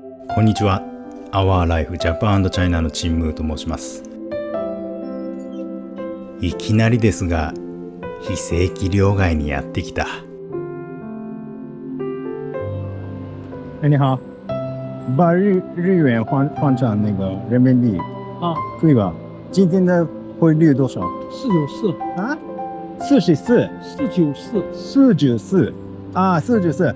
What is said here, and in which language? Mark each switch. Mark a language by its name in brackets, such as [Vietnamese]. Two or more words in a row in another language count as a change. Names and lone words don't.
[Japanese] こんにちは。Our Life Japan & China のチンムーと申します。いきなりですが、非正規両替にやってきた。 [Chinese] 你好，把日元换成那个人民币，可以吧？今天的汇率多少 494 啊？44， 494 494啊，494。